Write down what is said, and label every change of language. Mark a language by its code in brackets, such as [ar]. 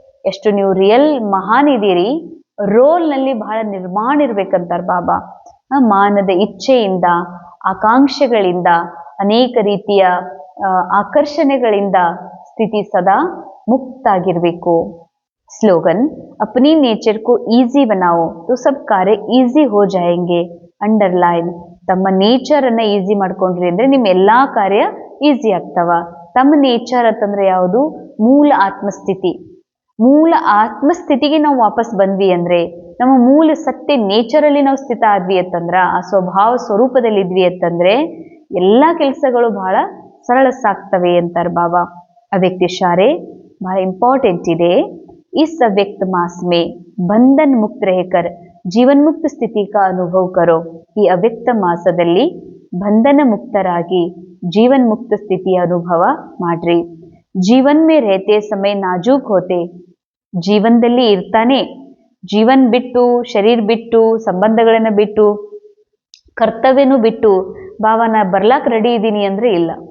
[kn] ಎಷ್ಟು ನೀವು ರಿಯಲ್ ಮಹಾನ್ ಇದ್ದೀರಿ, ರೋಲ್ ನಲ್ಲಿ ಬಹಳ ನಿರ್ಮಾಣ ಇರ್ಬೇಕಂತಾರ ಬಾಬಾ. ಮಾನದ ಇಚ್ಛೆಯಿಂದ, ಆಕಾಂಕ್ಷೆಗಳಿಂದ, ಅನೇಕ ರೀತಿಯ ಆಕರ್ಷಣೆಗಳಿಂದ ಸ್ಥಿತಿ ಸದಾ ಮುಕ್ತಾಗಿರ್ಬೇಕು. [hi] ಸ್ಲೋಗನ್ अपनी नेचर को ಈಸಿ बनाओ तो सब कार्य ಈಸಿ हो जाएंगे. [kn] ಅಂಡರ್ಲೈನ್, ತಮ್ಮ ನೇಚರ್ ಅನ್ನ ಈಸಿ ಮಾಡ್ಕೊಂಡ್ರಿ ಅಂದ್ರೆ ನಿಮ್ ಎಲ್ಲಾ ಕಾರ್ಯ ಈಸಿ ಆಗ್ತಾವ. ತಮ್ಮ ನೇಚರ್ ಅಂತಂದ್ರೆ ಯಾವುದು? ಮೂಲ ಆತ್ಮಸ್ಥಿತಿ. ಮೂಲ ಆತ್ಮಸ್ಥಿತಿಗೆ ನಾವು ವಾಪಸ್ ಬಂದ್ವಿ ಅಂದ್ರೆ, ನಮ್ಮ ಮೂಲ ಸತ್ಯ ನೇಚರಲ್ಲಿ ನಾವು ಸ್ಥಿತ ಆದ್ವಿ ಅಂತಂದ್ರ, ಆ ಸ್ವಭಾವ ಸ್ವರೂಪದಲ್ಲಿ ಇದ್ವಿ ಅಂತಂದ್ರೆ ಎಲ್ಲಾ ಕೆಲಸಗಳು ಬಹಳ ಸರಳ ಸಾಕ್ತವೆ ಅಂತಾರ ಬಾಬಾ. ಅವ್ಯಕ್ತ ಇಶಾರೆ ಬಹಳ ಇಂಪಾರ್ಟೆಂಟ್ ಇದೆ. [hi] इस अव्यक्त मास में बंधन मुक्त रहकर जीवन मुक्त स्थिति का अनुभव करो. [kn] ಈ ಅವ್ಯಕ್ತ ಮಾಸದಲ್ಲಿ ಬಂಧನ ಮುಕ್ತರಾಗಿ ಜೀವನ್ ಮುಕ್ತ ಸ್ಥಿತಿಯ ಅನುಭವ ಮಾಡ್ರಿ. [hi] ಜೀವನ್ ಮೇ रहते समय नाजुक होते, [kn] ಜೀವನದಲ್ಲಿ ಇರ್ತಾನೆ, ಜೀವನ್ ಬಿಟ್ಟು, ಶರೀರ ಬಿಟ್ಟು, ಸಂಬಂಧಗಳನ್ನ ಬಿಟ್ಟು, ಕರ್ತವ್ಯನು ಬಿಟ್ಟು ಬಾಬಾ ನಾ ಬರ್ಲಾಕ್ ರೆಡಿ ಇದ್ದೀನಿ ಅಂದ್ರೆ ಇಲ್ಲ.